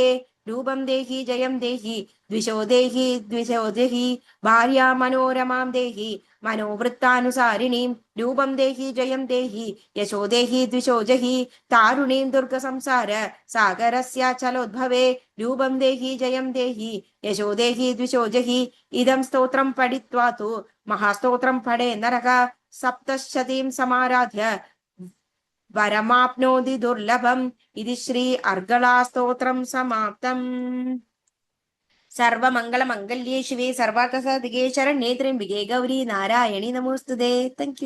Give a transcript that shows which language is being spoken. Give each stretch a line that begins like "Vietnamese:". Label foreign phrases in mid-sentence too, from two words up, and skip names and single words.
Sanskrit: रूपं देहि जयं देहि द्विषो देहि भार्या मनोरमां देहि मनोवृत्तानुसारिणीं। रूपं देहि जयं देहि यशो देहि द्विषो जहि तारुणीं दुर्गसंसार सागरस्याचलोद्भवे। रूपं देहि जयं देहि यशो देहि द्विषो जहि इदं स्तोत्रं पठित्वा तु महास्तोत्रं पठे नरः सप्तशतीं समाराध्य वरमाप्नोति दुर्लभं.
Malayalam: ഇത് ശ്രീ അർഗളാസ്തോത്രം സമാപ്തം.
Sanskrit: सर्वमंगलमांगल्ये शिवे सर्वार्थसाधिके शरण्ये त्र्यंबिके गौरी नारायणी नमोस्तुते.
English: thank you.